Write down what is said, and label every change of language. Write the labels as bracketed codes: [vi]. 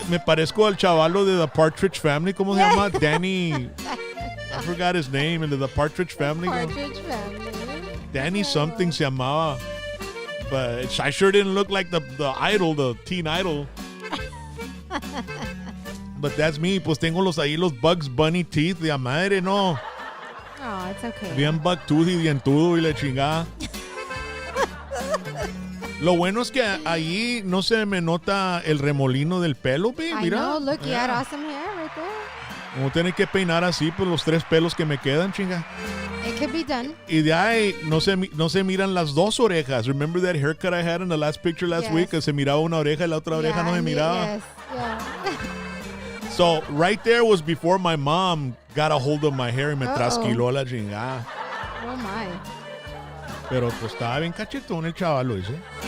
[es] me parezco al chavalo de The Partridge Family. ¿Cómo se llama? Danny. [en] I forgot his name. [es] El de The Partridge Family. [en] Partridge Family. [es] Danny something se llamaba. [en] But I sure didn't look like the idol, the teen idol. But that's me. [es] Pues tengo los Bugs Bunny teeth de a madre, no. [en] Oh, it's okay. [es] Bien bucktooth y dientudo y la chingada. Lo bueno es que ahí no se me nota el remolino del pelo, babe. [en] I [es] Mira. [en] know. Look, you had awesome hair right there. [es] Como tiene que peinar así, pues los 3 pelos que me quedan, chinga. [en] It could be done. [es] Y de ahí no se miran las 2 orejas. [en] Remember that haircut I had in the last picture last Yes. week? [es] Que se miraba una oreja y la otra oreja no se miraba. [en] Yes. Yeah. So right there was before my mom got a hold of my hair [es] y me trasquiló la chingada. [en] Oh, my. [es] Pero pues estaba bien cachetón el chavalo ese.